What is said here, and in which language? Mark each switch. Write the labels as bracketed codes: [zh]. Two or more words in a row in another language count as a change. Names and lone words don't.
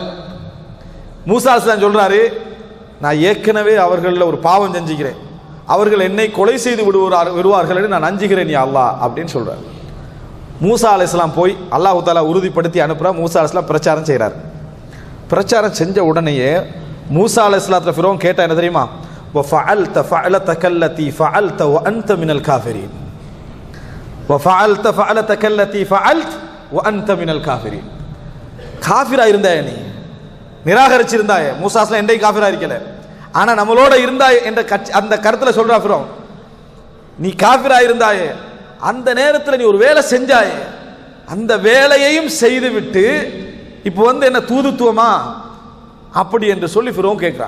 [ta] மூசா அலைஹிஸ்ஸலாம் சொல்றாரு, நான் ஏற்கனவே அவர்களில் ஒரு பாவம் செஞ்சுக்கிறேன், அவர்கள் என்னை கொலை செய்து விடுவார்கள் என்று நான் அஞ்சுகிறேன் யா அல்லாஹ் அப்படின்னு சொல்றாரு. மூசா அலைஹிஸ்ஸலாம் போய் அல்லாஹ் தஆலா உறுதிப்படுத்தி அனுப்புறா. மூசா அலைஹிஸ்ஸலாம் பிரச்சாரம் செய்கிறார். பிரச்சாரம் செஞ்ச உடனேயே மூசா அலைஹிஸ்ஸலாத்துல ஃபிரௌன் கேட்டா என்ன தெரியுமா? [ar] وَفَعَلْتَ فَعْلَتَكَ الَّتِي فَعَلْتَ وَأَنْتَ مِنَ الْكَافِرِينَ وَفَعَلْتَ فَعْلَتَكَ الَّتِي فَعَلْتَ وَأَنْتَ مِنَ الْكَافِرِينَ, [ta] காஃபிரா இருந்தாயே, நீ நிராகரிச்சிருந்தாயே, மூசா அலைஹிஸ்ஸலாம் எண்டை காஃபிரா இருக்கல, ஆனா நம்மளோட இருந்தாய் என்ற அந்த கருத்துல சொல்றா ஃபிரௌன், நீ காஃபிரா இருந்தாயே, அந்த நேரத்தில் நீ ஒரு வேலை செஞ்சாயே, அந்த வேலையையும் செய்துவிட்டு இப்போ என்ன தூதுத்துவமா அப்படி என்று சொல்லி ஃபிரௌன் கேட்கிறான்.